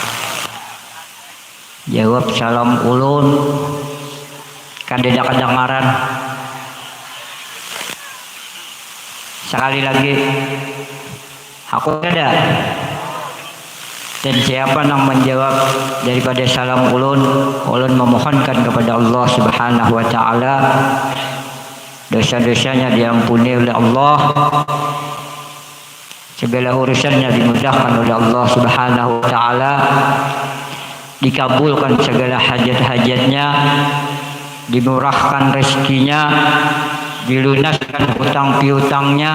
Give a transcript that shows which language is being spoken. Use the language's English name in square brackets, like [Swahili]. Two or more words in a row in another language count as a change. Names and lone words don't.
[Banjar] Jawab salam ulun. Kadeda kedengaran. [Indonesian] Sekali lagi, aku ada. Dan siapa yang menjawab daripada salam ulun, ulun memohonkan kepada Allah [Arabic] سبحانه وتعالى [Indonesian] dosa-dosanya diampuni oleh Allah, segala urusannya dimudahkan oleh Allah [Arabic] سبحانه وتعالى, [Indonesian] dikabulkan segala hajat-hajatnya, dimurahkan rezekinya, dilunaskan hutang piutangnya.